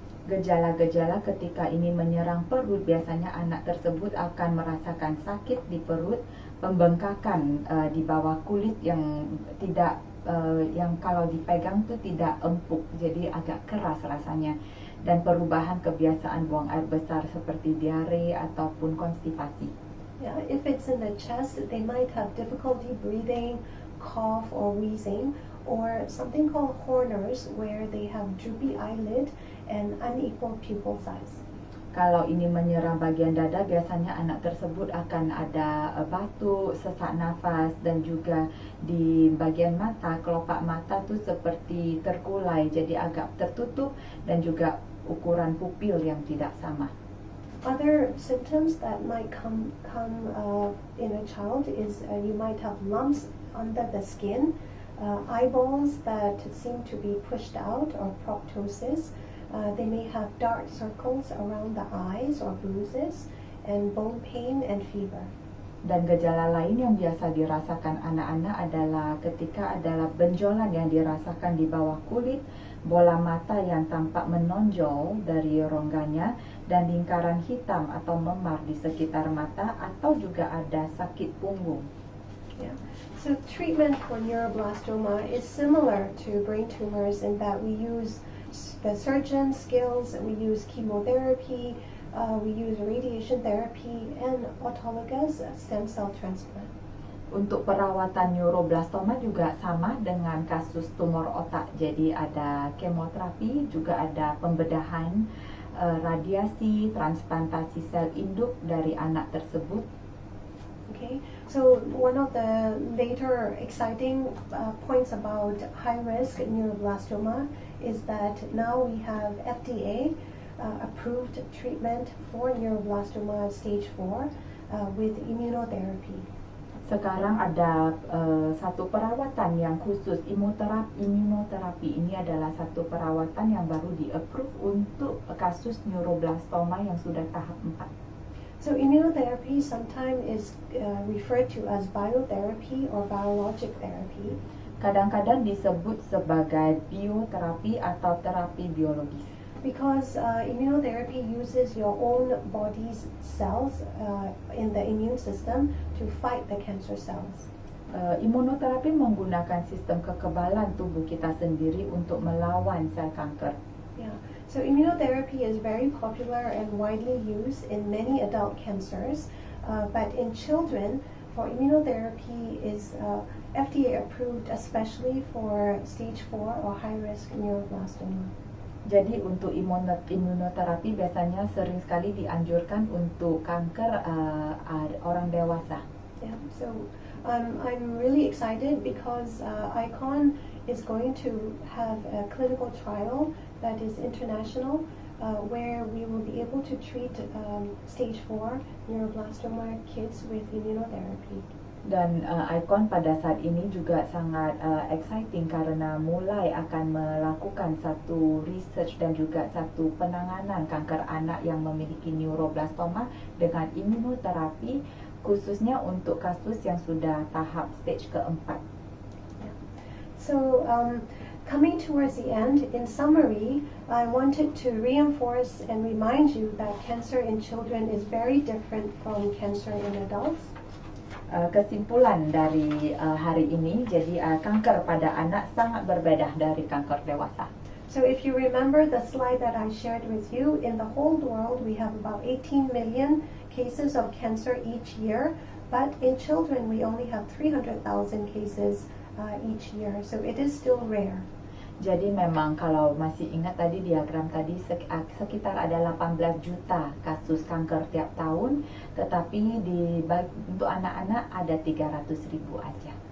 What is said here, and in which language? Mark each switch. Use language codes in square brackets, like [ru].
[id] Gejala-gejala ketika ini menyerang perut, biasanya anak tersebut akan merasakan sakit di perut, pembengkakan di bawah kulit yang tidak yang kalau dipegang tuh tidak empuk, jadi agak keras rasanya, dan perubahan kebiasaan buang air besar seperti diare ataupun konstipasi. [en] Yeah, if it's in the chest, they might have difficulty breathing, cough or wheezing, or something called Horner's, where they have droopy eyelid and unequal pupil size. [id] Kalau ini menyerang bagian dada, biasanya anak tersebut akan ada batuk, sesak nafas, dan juga di bagian mata, kelopak mata tu seperti terkulai, jadi agak tertutup, dan juga ukuran pupil yang tidak sama. [en] Other symptoms that might come in a child is you might have lumps under the skin, eyeballs that seem to be pushed out or proptosis. They may have dark circles around the eyes or bruises, and bone pain and fever. [id] Dan gejala lain yang biasa dirasakan anak-anak adalah ketika adalah benjolan yang dirasakan di bawah kulit, bola mata yang tampak menonjol dari rongganya, dan lingkaran hitam atau memar di sekitar mata, atau juga ada sakit punggung. Yeah. [en] So treatment for neuroblastoma is similar to brain tumors in that we use the surgeon skills, we use chemotherapy, we use radiation therapy, and autologous stem cell transplant. [id] Untuk perawatan neuroblastoma juga sama dengan kasus tumor otak. Jadi ada kemoterapi, juga ada pembedahan, radiasi, transplantasi sel induk dari anak tersebut. [en] Okay, so one of the later exciting points about high-risk neuroblastoma is that now we have FDA approved treatment for neuroblastoma stage 4 with immunotherapy. [id] Sekarang ada satu perawatan yang khusus, immunoterapi. Ini adalah satu perawatan yang baru di-approve untuk kasus neuroblastoma yang sudah tahap 4. [en] So immunotherapy sometimes is referred to as biotherapy or biologic therapy. [id] Kadang-kadang disebut sebagai bioterapi atau terapi biologis. [en] Because immunotherapy uses your own body's cells in the immune system to fight the cancer cells. [id] Imunoterapi menggunakan sistem kekebalan tubuh kita sendiri untuk melawan sel kanker. Yeah. [en] So immunotherapy is very popular and widely used in many adult cancers, but in children, for immunotherapy is FDA approved especially for stage 4 or high-risk neuroblastoma. [id] Jadi untuk imunoterapi biasanya sering sekali dianjurkan untuk kanker orang dewasa. [en] Yeah, so I'm really excited because ICON is going to have a clinical trial that is international where we will be able to treat stage 4 neuroblastoma kids with immunotherapy. [id] Dan ICON pada saat ini juga sangat exciting karena mulai akan melakukan satu research dan juga satu penanganan kanker anak yang memiliki neuroblastoma dengan immunoterapi, khususnya untuk kasus yang sudah tahap stage keempat. Yeah. [en] So coming towards the end, in summary, I wanted to reinforce and remind you that cancer in children is very different from cancer in adults. [id] Kesimpulan dari hari ini, jadi kanker pada anak sangat berbeda dari kanker dewasa. [en] So if you remember the slide that I shared with you, in the whole world we have about 18 million cases of cancer each year, but in children we only have 300,000 cases each year, so it is still rare. [id] Jadi memang kalau masih ingat tadi diagram tadi sekitar ada 18 juta kasus kanker tiap tahun, tetapi untuk anak-anak ada 300.000 aja.